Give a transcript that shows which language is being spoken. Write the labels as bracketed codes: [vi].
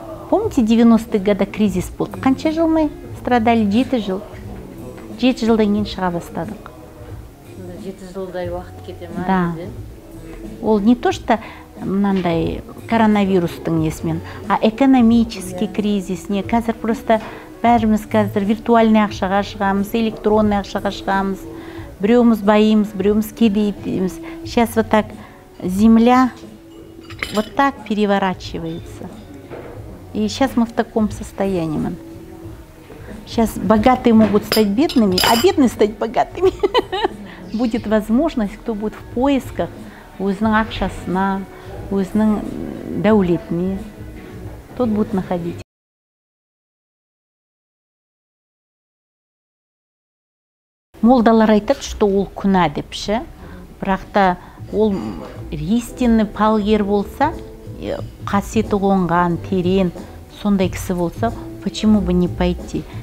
[ru] Помните, 90-х года кризис болды? [kk] Қанша жыл [ru] мы страдали? [kk] 7 жыл. 7 жылдан кейін шыға бастадық. 7 жылдай уақыт кете ма? [ru] Да. [kk] Ол не то, что мынандай коронавирустың несімен, [ru] а экономический кризис, [kk] не, қазір просто бәріміз қазір виртуальный ақшаға шығамыз, электронный ақшаға шығамыз, біреуміз байымыз, біреуміз кедейтіміз. [ru] Сейчас вот так земля вот так переворачивается. И сейчас мы в таком состоянии. Сейчас богатые могут стать бедными, а бедные стать богатыми. Будет возможность, кто будет в поисках [kk] өзінің ақшасына, өзінің дәулетіне, [ru] тот будет находить. [kk] Молдалар айтады, что ол күнә депші, бірақ та ол истинный палгер болса, қасиеті қонған, терең, сондай кісі болса, [ru] почему бы не пойти?